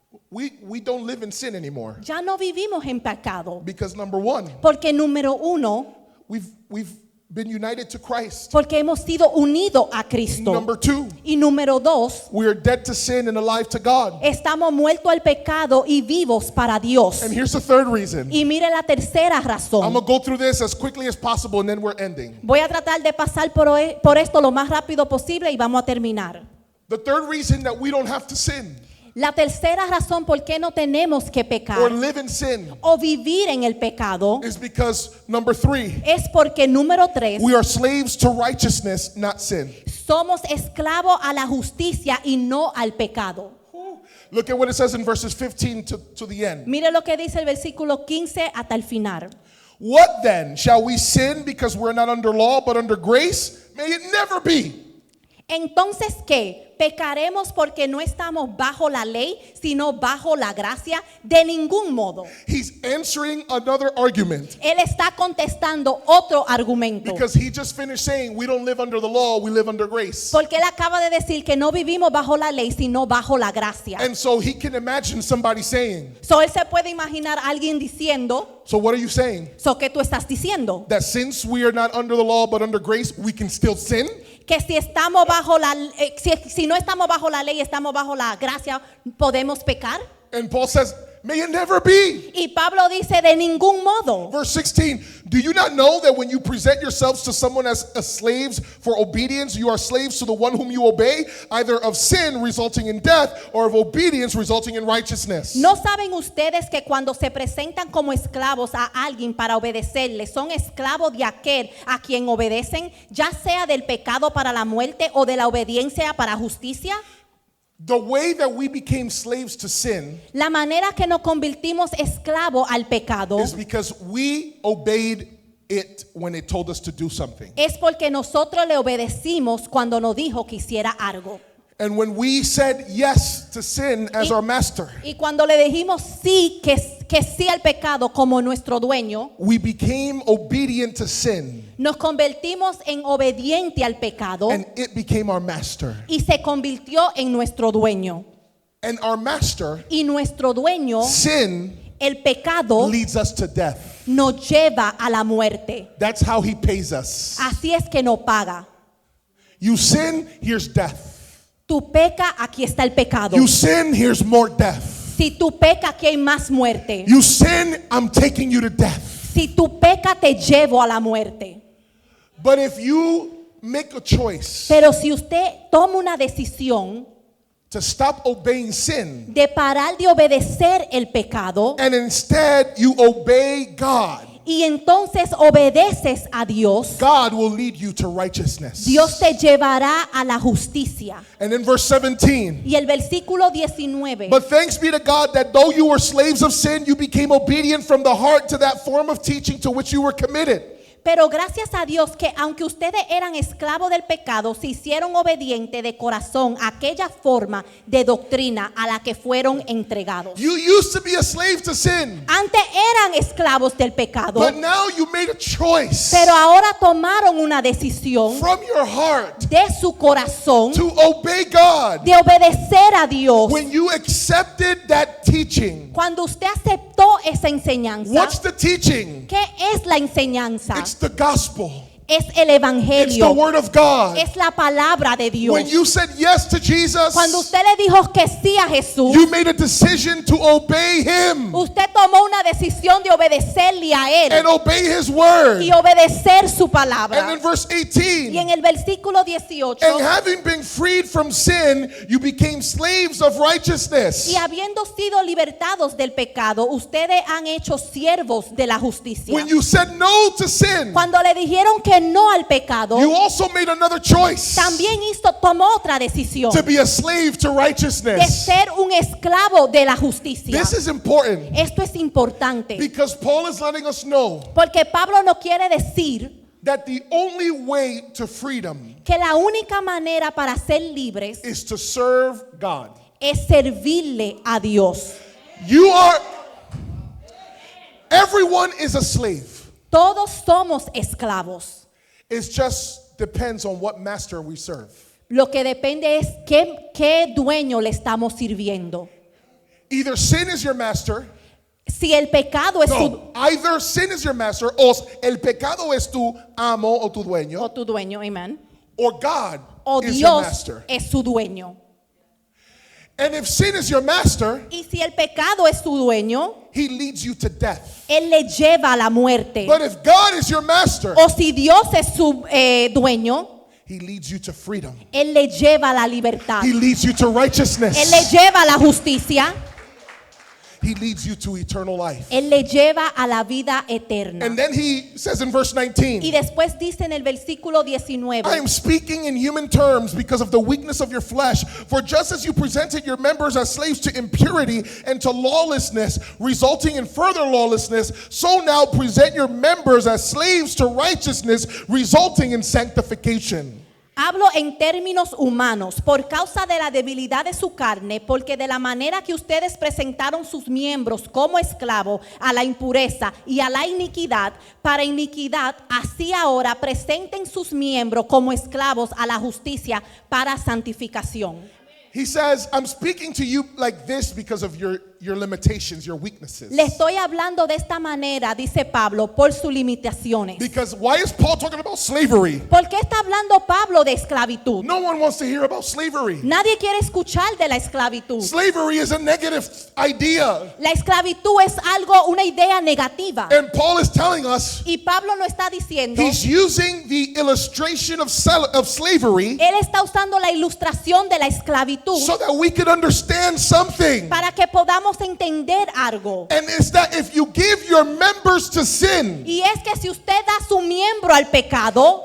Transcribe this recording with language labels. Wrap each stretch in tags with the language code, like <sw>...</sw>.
<en>we don't live in sin anymore.</en> <es>ya no vivimos en pecado.</es> <en>Because number one,</en> <es>Porque número uno,</es> <en>we've been united to Christ.</en> <es>porque hemos sido unidos a Cristo.</es> <en>Number two,</en> <es>Y número dos,</es> <en>we are dead to sin and alive to God.</en> <es>estamos muertos al pecado y vivos para Dios.</es> <en>And here's the third reason.</en> <es>Y mire la tercera</es> <en>I'm</en> <es>razón.</es> <en>going to go through this as quickly as possible and then we're ending.</en> <es>Voy a tratar de pasar por esto lo más rápido posible y vamos a terminar.</es> <en>The third reason that we don't have to sin</en> <es>La tercera razón por qué no tenemos que</es> <en>or</en> <es>pecar</es> <en>live in sin</en> <es>o vivir en el pecado</es> <en>is because, number three,</en> <es>es porque número tres,</es> <en>we are slaves to righteousness, not sin.</en> <es>somos esclavos a la justicia y no al pecado.</es> <en>Look at what it says in verses 15 to the end.</en> <es>Mire lo que dice el versículo 15 hasta el final.</es> <en>What then? Shall we sin because we're not under law but under grace? May it never be.</en> <es>Entonces, ¿qué? ¿Pecaremos porque no estamos bajo la ley, sino bajo la gracia? De ningún modo.</es> <en>He's answering another argument</en> <es>Él está contestando otro argumento.</es> <en>because he just finished saying we don't live under the law, we live under grace.</en> <es>Porque él acaba de decir que no vivimos bajo la ley, sino bajo la gracia.</es> <en>And so he can imagine somebody saying,</en> <es>So él se puede imaginar a alguien diciendo,</es> <en>so what are you saying?</en> <es>so ¿qué tú estás diciendo?</es> <en>That since we are not under the law but under grace, we can still sin?</en> <es>Que si estamos bajo la si no estamos bajo la ley, estamos bajo la gracia, ¿podemos pecar?</es> <en>And Paul says, may it never be.</en> <es>Y Pablo dice de ningún modo.</es> <en>Verse 16, do you not know that when you present yourselves to someone as slaves for obedience, you are slaves to the one whom you obey, either of sin resulting in death or of obedience resulting in righteousness?</en> <es>¿No saben ustedes que cuando se presentan como esclavos a alguien para obedecerle, son esclavos de aquel a quien obedecen, ya sea del pecado para la muerte o de la obediencia para justicia?</es> <en>The way that we became slaves to sin</en> <es>La manera que nos convertimos esclavos al pecado</es> <en>is because we obeyed it when it told us to do something.</en> <es>es porque nosotros le obedecimos cuando nos dijo que hiciera algo.</es> <en>And when we said yes to sin as our master,</en> <es>Y cuando le dijimos sí, que sí al pecado como nuestro dueño,</es> <en>we became obedient to sin</en> <es>nos convertimos en obediente al pecado</es> <en>and it became our master.</en> <es>y se convirtió en nuestro dueño.</es> <en>And our master,</en> <es>Y nuestro dueño,</es> <en>sin,</en> <es>el pecado,</es> <en>leads us to death.</en> <es>nos lleva a la muerte.</es> <en>That's how he pays us.</en> <es>Así es que no paga.</es> <en>You sin, here's death.</en> <es>Tu peca, aquí está el pecado.</es> <en>You sin, here's more death.</en> <es>Si tu peca, aquí hay más muerte.</es> <en>You sin, I'm taking you to death.</en> <es>Si tu peca, te llevo a la muerte.</es> <en>But if you make a choice</en> <es>Pero si usted toma una decisión</es> <en>to stop obeying sin</en> <es>de parar de obedecer el pecado</es> <en>and instead you obey God,</en> <es>y entonces obedeces a Dios,</es> <en>God will lead you to righteousness.</en> <es>Dios te llevará a la justicia.</es> <en>And in verse 17,</en> <es>Y el versículo 19.</es> <en>but thanks be to God that though you were slaves of sin, you became obedient from the heart to that form of teaching to which you were committed.</en> <es>Pero gracias a Dios que aunque ustedes eran esclavos del pecado, se hicieron obedientes de corazón a aquella forma de doctrina a la que fueron entregados.</es> <en>You used to be a slave to sin,</en> <es>Antes eran esclavos del pecado,</es> <en>but now you made a choice</en> <es>pero ahora tomaron una decisión</es> <en>from your heart</en> <es>de su corazón</es> <en>to obey God.</en> <es>de obedecer a Dios.</es> <en>When you accepted that teaching,</en> <es>Cuando usted aceptó esa enseñanza,</es> <en>what's the teaching?</en> <es>¿qué es la enseñanza?</es> <en>It's the gospel.</en> <es>Es el</es> <en>It's the</en> <es>evangelio,</es> <en>word of God.</en> <es>es la palabra de Dios.</es> <en>When you said yes to Jesus,</en> <es>Cuando usted le dijo que sí a Jesús,</es> <en>you made a decision to obey him</en> <es>usted tomó una decisión de obedecerle a</es> <en>and</en> <es>Él</es> <en>obey his word.</en> <es>y obedecer su</es> <en>And</en> <es>palabra.</es> <en>in verse</en> <es>Y</es> <en>18,</en> <es>en el versículo 18,</es> <en>and having been freed from sin, you became slaves of righteousness.</en> <es>y habiendo sido libertados del pecado, ustedes han hecho siervos de la justicia.</es> <en>When you said no to sin,</en> <es>Cuando le dijeron que no al pecado,</es> <en>you also made another choice</en> <es>también tomó otra decisión</es> <en>to be a slave to</en> <es>de</es> <en>righteousness.</en> <es>ser un esclavo de la justicia.</es> <en>This is important</en> <es>Esto es importante</es> <en>because Paul is letting us know</en> <es>porque Pablo no quiere decir</es> <en>that the only way to freedom</en> <es>que la única manera para ser libres</es> <en>is to serve God.</en> <es>es servirle a Dios.</es> <en>Everyone is a slave.</en> <es>Todos somos esclavos.</es> <en>It just depends on what master we serve.</en> <es>Lo que depende es qué dueño le estamos sirviendo.</es> <en>Either sin is your master.</en> <es>Si el pecado es</es> <en>Either sin is your master,</en> <es>o el pecado es tu amo o tu dueño, tu dueño, amen,</es> <en>or God</en> <es>o</es> <en>is your</en> <es>Dios</es> <en>master.</en> <es>es su dueño.</es> <en>And if sin is your master,</en> <es>Y si el pecado es su dueño,</es> <en>he leads you to death.</en> <es>él le lleva a la muerte.</es> <en>But if God is your master,</en> <es>O si Dios es su dueño,</es> <en>he leads you to freedom.</en> <es>él le lleva a la libertad.</es> <en>He leads you to righteousness.</en> <es>Él le lleva a la justicia.</es> <en>He leads you to eternal life.</en> <es>Él le lleva a la vida eterna.</es> <en>And then he says in verse</en> <es>Y</es> <en>19,</en> <es>después dice en el versículo 19,</es> <en>I am speaking in human terms because of the weakness of your flesh. For just as you presented your members as slaves to impurity and to lawlessness, resulting in further lawlessness, so now present your members as slaves to righteousness, resulting in sanctification.</en> <es>Hablo en términos humanos, por causa de la debilidad de su carne, porque de la manera que ustedes presentaron sus miembros como esclavos a la impureza y a la iniquidad, para iniquidad, así ahora presenten sus miembros como esclavos a la justicia para santificación.</es> <en>He says, I'm speaking to you like this because of your limitations, your weaknesses.</en> <es>Le estoy hablando de esta manera, dice Pablo, por sus limitaciones.</es> <en>Because why is Paul talking about slavery?</en> <es>¿Por qué está hablando Pablo de esclavitud?</es> <en>No one wants to hear about slavery.</en> <es>Nadie quiere escuchar de la esclavitud.</es> <en>Slavery is a negative idea.</en> <es>La esclavitud es algo, una idea negativa.</es> <en>And Paul is telling us</en> <es>Y Pablo no está diciendo,</es> <en>he's using the illustration of slavery</en> <es>él está usando la ilustración de la esclavitud</es> <en>so that we could understand something.</en> <es>para que podamos entender algo.</es> <en>And it's that if you give your members to sin,</en> <es>Y es que si usted da su miembro al pecado,</es>